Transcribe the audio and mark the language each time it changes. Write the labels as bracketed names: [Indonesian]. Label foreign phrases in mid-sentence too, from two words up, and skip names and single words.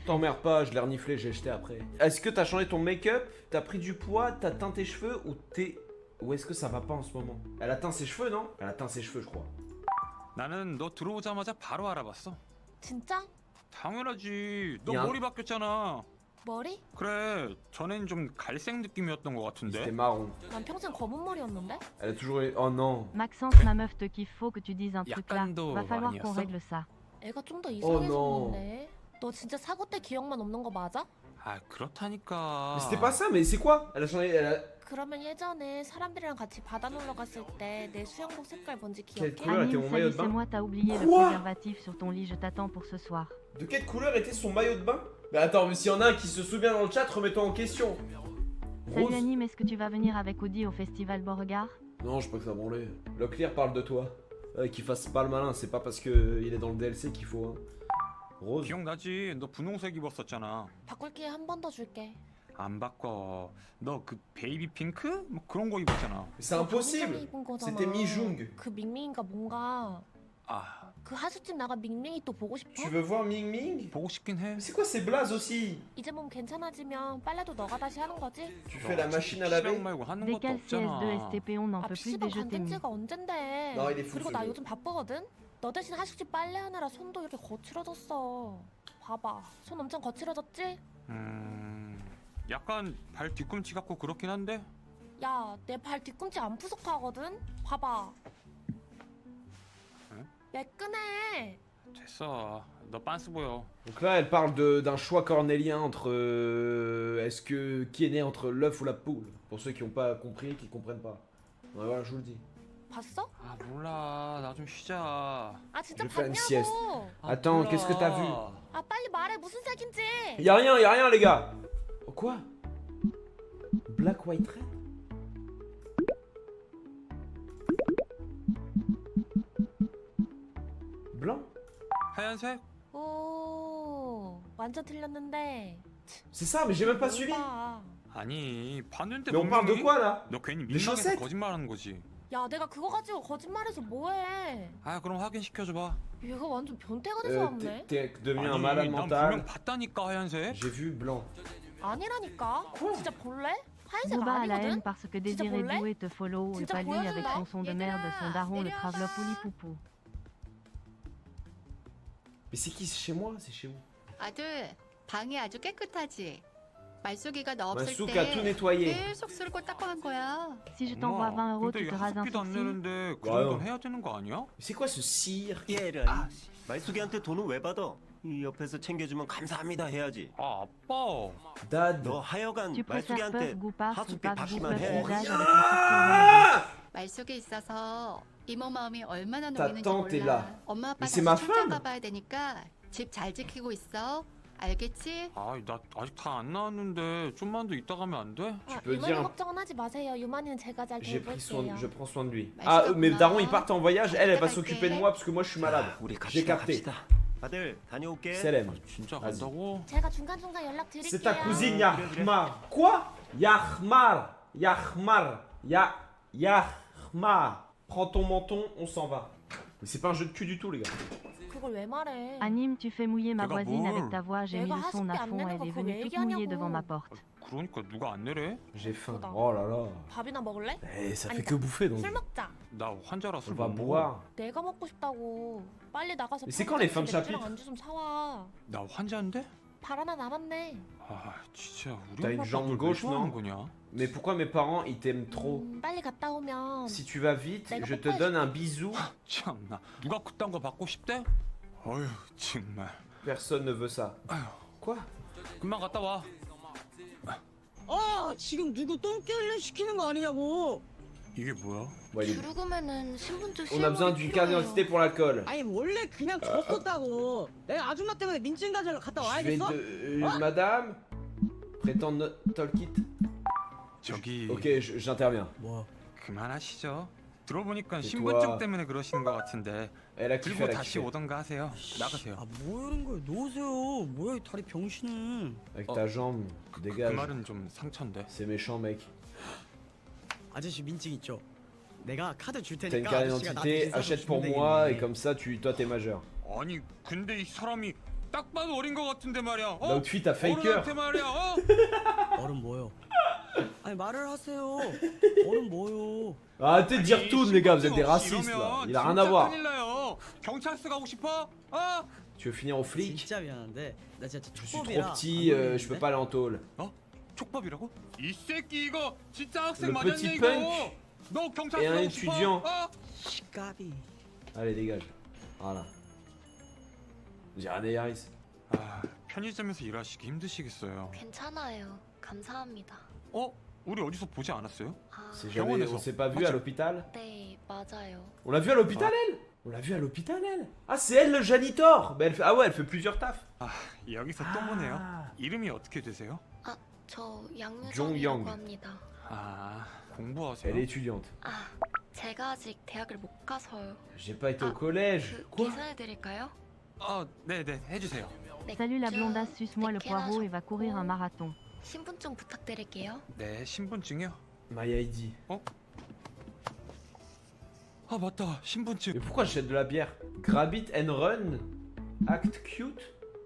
[French] T'emmerdes pas, je l'ai reniflé, j'ai jeté après. Est-ce que t'as changé ton make-up? T'as pris du poids? T'as teint tes cheveux? Ou t'es... Ou est-ce que ça va pas en ce moment? Elle a teint ses cheveux, non? Elle a teint ses cheveux, je crois. [Korean] 나는 너 들어오자마자 바로 알아봤어. 진짜? 당연하지. 너 야. 머리 바뀌었잖아. 머리? 그래. 전엔 좀 갈색 느낌이었던 것 [French] C'était [Korean] 같은데. [French] marron. [Korean] 난 평생 검은 머리였는데? [French] Elle a toujours... Oh non. Maxence, ma meuf te kiffe, faut que tu dises un truc là. [Korean] 약간도 [French] Va falloir qu'on [Korean] 아니었어? [French] règle ça. [Korean] 애가 좀 더 [French] non. [Korean] 이상해졌는데. 너 진짜 사고 때 기억만 없는 거 맞아? 아 그렇다니까. [French] Mais c'était pas ça, mais c'est quoi? Elle a changé... Elle a... [Korean] 그러면 예전에 사람들이랑 같이 바다 놀러 갔을 때 내 수영복 색깔 뭔지 [French] Quelle [Korean] 기억해? [French] couleur était Anime, mon maillot salut, de c'est bain? moi, t'as oublié le Quoi préservatif sur ton lit, je t'attends pour ce soir. De quelle couleur était son maillot de bain? Mais attends, mais s'il y en a un qui se souvient dans le chat, remettons en question. Salut Rose? Anime, est-ce que tu vas venir avec Audi au festival Beauregard? Non, je crois que ça branlait. Leclerc parle de toi. Qu'il fasse pas le malin, c'est pas parce que il est dans le DLC qu'il faut. Hein. Rose? [Korean] 기억나지? 너 분홍색 입었었잖아. 바꿀 기회 한 번 더 줄게. 안 바꿔. 너 그 [English] baby pink? [Korean] 뭐 그런 거 입었잖아. [French] Mais c'est impossible! [Korean] 입은 거잖아. [French] C'était Mi-Jung. [Korean] 그 밍밍이가 뭔가 아, 그 하숙집 나간 밍밍이 또 보고 싶어? [French] Tu veux voir Ming Ming? [Korean] 보고 싶긴 해. [French] Mais c'est quoi ces blazes aussi? [Korean] 이제 몸 괜찮아지면 빨래도 너가 다시 하는 거지? [French] Tu fais la machine à laver? [Korean] PC방 말고 하는 것도 [French] Décale [Korean] 없잖아. [French] CS2 STP, on n'en [Korean] 아 [French] peut plus [Korean] PC방 [French] des jeux [Korean] 간된 [French] t'aimes. [Korean] 지가 언젠데. 나 이래 그리고 나 풀 요즘 바쁘거든? 너 대신 하숙집 빨래하느라 손도 이렇게 거칠어졌어. 봐봐, 손 엄청 거칠어졌지? 약간 발 뒤꿈치 같고 그렇긴 한데. 야, 내 발 뒤꿈치 안 푸석하거든? 봐봐. 응? 매끈해. 됐어. 너 빤스 보여. [French] Donc là, elle parle d'un choix cornélien entre. Est-ce que. Qui est né entre l'œuf ou la poule? Pour ceux qui n'ont pas compris, qui comprennent pas. Ouais, voilà, je vous le dis. [Korean] 봤어? 아 몰라. 나 좀 쉬자. 아 진짜 [French] Je vais faire une [Korean] 봤냐고. [French] sieste. [Korean] 아, [French] Attends, [Korean] 몰라. [French] qu'est-ce que t'as vu? [Korean] 아 빨리 말해 무슨 색인지. [French] Y'a rien, les gars! Oh, quoi? [English] Black White Red? [French] Blanc? [Korean] 하얀색? 오, 완전 틀렸는데. [French] C'est ça, mais j'ai même pas suivi! [Korean] 봐. 아니 봤는데 [French] Mais on parle de [Korean] 분명히 [French] quoi là? [Korean] 너 괜히 [French] Les [Korean] 민망해서 [French] chaussettes? [Korean] 거짓말하는 거지. 야, 내가 그거 가지고 거짓말해서 뭐해? 아 그럼 확인시켜줘봐. 얘가 완전 변태가 돼서 왔네. [French] T'es devenu un [Korean] 아니 [French] malade [Korean] 난 [French] mental. [Korean] 분명 봤다니까 하얀색. [French] J'ai vu blanc. [Korean] 아니라니까. 진짜 볼래? 하얀색 [French] Boba à la haine [Korean] 아니거든? [French] parce que [Korean] 진짜 [French] Désiré [Korean] 볼래? [French] Doué te follow et [Korean] 진짜 [French] pas lui avec [Korean] 보여준다. [French] son son de merde, son daron le travelop pouli-poupou. Mais c'est qui? C'est chez moi? C'est chez vous? [Korean] 아들, 방이 아주 깨끗하지. 말숙이가 너 없을 [French] Malsouk [Korean] 때 [French] a tout nettoyé. [Korean] 계속 쓸고 닦고 한 거야. [French] Si je t'envoie 20 euros, [Korean] 근데 [French] tu te rases un [Korean] 학비도 안 [French] sourcil? [Korean] 내는데 그 와요. 정도는 해야 되는 거 아니야? [French] Mais c'est quoi ce cire? [Korean] 얘를 말숙이한테 돈을 왜 받아? 이 옆에서 챙겨주면 감사합니다 해야지. 아 아빠. Dad. 너 하여간 [French] Tu préfères [Korean] 말숙이한테 [French] puff, goupard ou [Korean] 하숙비 [French] pas [Korean] 받기만 [French] goupard [Korean] 해. [French] visage avec un sourcil? [Korean] 말숙이 있어서 이모 마음이 얼마나 [French] Ta [Korean] 놓이는지 [French] tante est [Korean] 몰라. [French] là. [Korean] 엄마 아빠 [French] Mais c'est [Korean] 다시 [French] ma [Korean] 출장 [French] femme. [Korean] 가봐야 되니까 집 잘 지키고 있어. 알겠지? 아나 아직 다 안 나왔는데 좀만 더 있다 가면 안 돼? [French] Tu peux [Korean] 유만이 [French] dire. [Korean] 걱정은 하지 마세요. 유만이는 제가 잘 [French] J'ai pris soin, [Korean] 돌볼게요. [French] je prends soin de lui. Bah, Ah, c'est mes comme darons ça. ils partent en voyage, elle va T'inquiète. s'occuper de moi parce que moi je suis malade. [Korean] 우리 [French] J'ai [Korean] 갑시다 [French] capté. [Korean] 갑시다. 아들 다녀올게. [French] Selem. [Korean] 진짜 [French] Vas-y. [Korean] 간다고? 제가 중간중간 연락 드릴게요. [French] C'est ta cousine Yahmar. Quoi? Yahmar. Yahmar. Yahmar. Prends ton menton, on s'en va. Mais c'est pas un jeu de cul du tout, les gars. [Korean] 그걸 왜 말해? [French] Anime, tu fais mouiller ma Regarde, voisine bon. avec ta voix. J'ai mis le son à fond. Elle est venue toute mouillée devant ma porte. [Korean] 그러니까 누가 안 내래? [French] J'ai faim. Attends. Oh là là. [Korean] 밥이나 먹을래? [French] Eh, ça fait [Korean] 아니다. [French] que bouffer donc. [Korean] 술 먹자. 나 환자라 [French] On [Korean] 술 [French] va [Korean] 못 먹어. [French] boire. [Korean] 내가 먹고 싶다고. 빨리 나가서 [French] Mais c'est quand les fins de [Korean] 맥주랑 [French] chapitre? [Korean] 안주 좀 사와. 나 환자인데? 발 하나 남았네. 아 진짜 우리 [French] T'as une [Korean] 엄마 [French] jambe [Korean] 아빠를 왜 [French] gauche, [Korean] 좋아하는 [French] non? [Korean] 거냐? [French] Mais pourquoi mes parents ils t'aiment trop? [Korean] 빨리 갔다 오면 [French] Si tu vas vite, [Korean] 내가 [French] je te [Korean] 뽀뽀해줄게. [French] donne un bisou. [Korean] 참나 누가 그딴 거 받고 싶대? 어휴 정말 [French] Personne ne veut ça. Quoi? [Korean] 금방 갔다 와. 지금 누구 똥개를 시키는 거 아니냐고. 이게 뭐야? [French] Bon, il est- [Korean] 주루구면은 신분증 [French] On a besoin d'une carte d'identité pour l'alcool. [Korean] 아니 원래 그냥 줬었다고. 내가 아줌마 때문에 민증 가지러 갔다 [French] Je vais [Korean] 와야겠어? [French] de... Madame prétend talkit. [Korean] 저기 [French] Ok, j'interviens. [Korean] 뭐? 그만하시죠. 들어보니까 [French] tais-toi. [Korean] 신분증 때문에 그러시는 것 같은데 [French] Elle a kiffé, [Korean] 들고 [French] elle a [Korean] 다시 [French] kiffé. [Korean] 오던가 하세요. 나가세요. 뭐 이런 거야? 놓으세요. 뭐야 이 다리 병신은. [French] Avec ta jambe, [Korean] 그 [French] dégage. [Korean] 말은 좀 상처인데. [French] C'est méchant, mec. [Korean] 아저씨 민증 있죠? 내가 카드 줄 [French] T'as une [Korean] 테니까 [French] carte [Korean] 아저씨가 나한테 [French] d'identité, [Korean] 계산서 [French] achète [Korean] 주면 [French] pour moi, [Korean] 되겠네. [French] et comme ça, toi, t'es majeur. [Korean] 아니 근데 이 사람이 딱 봐도 어린 것 같은데 말이야. [French] L'autre fille, t'as faker. [Korean] 어른한테 말이야. 어른 뭐요? 아니 말을 하세요. 어른 뭐요? [French] Arrêtez de dire tout, les gars, vous êtes des [Korean] 신분증 [French] racistes là. [Korean] 없이 [French] Il a rien [Korean] 이러면 [French] à voir. [Korean] 진짜 큰일 나요. 경찰서 가고 싶어? 어? [French] Tu veux finir au flic? [Korean] 진짜 미안한데 나 진짜 [French] Je suis trop [Korean] 촉법이라 [French] petit, [Korean] 안 [French] je peux [Korean] 걸리는데? [French] pas aller en tôle. [Korean] 촉법이라고? 이 새끼 이거 진짜 학생 [French] Le [Korean] 맞았냐 [French] petit [Korean] 이거? [French] punk [Korean] 너 경찰서 [French] et un [Korean] 가고 싶어? [French] étudiant. [Korean] 어? 시까비. [French] Allez, dégage. Voilà. J'ai rien à Yaris. [Korean] 아, 편의점에서 일하시기 힘드시겠어요. 괜찮아요. 감사합니다. 어? 우리 어디서 보지 않았어요? 아, [French] C'est jamais, on s'est pas vu à l'hôpital? [Korean] 네, 맞아요. [French] On l'a vu à l'hôpital, elle? On l'a vu à l'hôpital, elle? Ah, c'est elle le janitor! Bah, elle fait... Ah ouais, elle fait plusieurs tafs. [Korean] 아, 여기서 또 보네요. 이름이 어떻게 되세요? 저 종영. 양유정이라고 합니다. 아, 공부하세요? [French] Elle est étudiante. [Korean] 아, 제가 아직 대학을 못 가서요. [French] J'ai pas été au Ah, collège. [Korean] 그 [French] Quoi? [Korean] 계산해드릴까요? 네네, 해주세요. 네, [French] Salut la [Korean] 저 [French] blondasse, suce-moi le [Korean] 몇 개나 [French] poireau et va courir un marathon. [Korean] 신분증 부탁드릴게요. 네, 신분증이요? [English] My ID. [Korean] 아, 맞다. 신분증. [French] Mais pourquoi j'achète de la bière? [English] Grab it and run? Act cute?